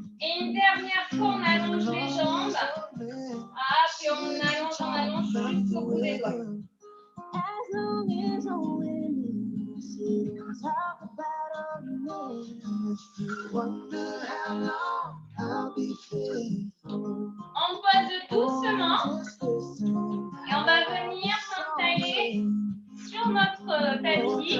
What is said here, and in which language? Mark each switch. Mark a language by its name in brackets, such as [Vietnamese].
[French] Et une dernière fois, on allonge les jambes. Ah, puis on allonge jusqu'au bout des doigts. [English] As long as I'm winning, sit and talk about a man. If you wonder how long I'll be faithful. [French] On pose doucement. Et on va venir s'installer sur notre tapis.